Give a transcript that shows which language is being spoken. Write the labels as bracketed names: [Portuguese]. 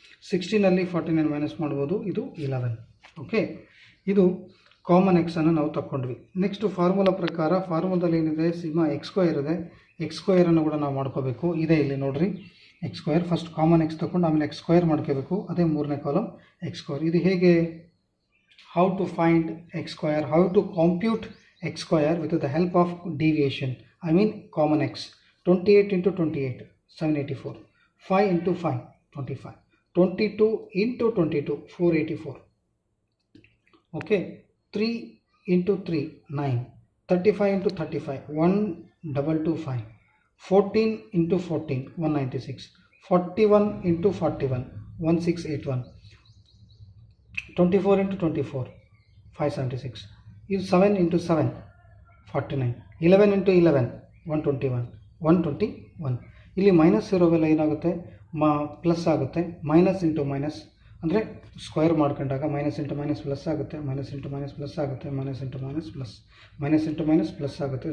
[Kannada] 16ನಲ್ಲಿ 49 minus ಮಾಡ್ಬೋದು, ಇದು 11. Okay, ಇದು ಕಾಮನ್ ಎಕ್ಸನ್ನು ನಾವು ತಗೊಂಡ್ವಿ. ನೆಕ್ಸ್ಟ್ ಫಾರ್ಮುಲಾ ಪ್ರಕಾರ, ಫಾರ್ಮುಲಾದಲ್ಲಿ ಏನಿದೆ, ಸಿಗ್ಮಾ ಎಕ್ಸ್ ಸ್ಕ್ವೇರ್ ಇದೆ. ಎಕ್ಸ್ ಸ್ಕ್ವೇರನ್ನು ಕೂಡ ನಾವು ಮಾಡ್ಕೋಬೇಕು. ಇದೆ ಇಲ್ಲಿ ನೋಡಿರಿ, X square. First common X ತಗೊಂಡು ಆಮೇಲೆ ಎಕ್ಸ್ ಸ್ಕ್ವೇರ್ ಮಾಡ್ಕೋಬೇಕು. ಅದೇ ಮೂರನೇ ಕಾಲಮ್ ಎಕ್ಸ್ ಸ್ಕ್ವೇರ್. ಇದು ಹೇಗೆ, [English] how to find x square, how to compute x square with the help of deviation, I mean common x. 28 into 28 784, 5 into 5 25, 22 into 22 484. Okay, 3 into 3 9, 35 into 35 1225, 14 into 14 196, 41 into 41 1681, 24 into 24 576. [Kannada] ಇದು [English] 7 into 7 49, 11 into 11 121 121. [Kannada] ಇಲ್ಲಿ minus ಇರೋವೆಲ್ಲ ಏನಾಗುತ್ತೆ, plus ಆಗುತ್ತೆ. Minus into minus ಅಂದರೆ square ಮಾಡ್ಕೊಂಡಾಗ minus into minus plus ಆಗುತ್ತೆ, minus into minus plus ಆಗುತ್ತೆ, minus into minus plus, minus into minus plus ಆಗುತ್ತೆ.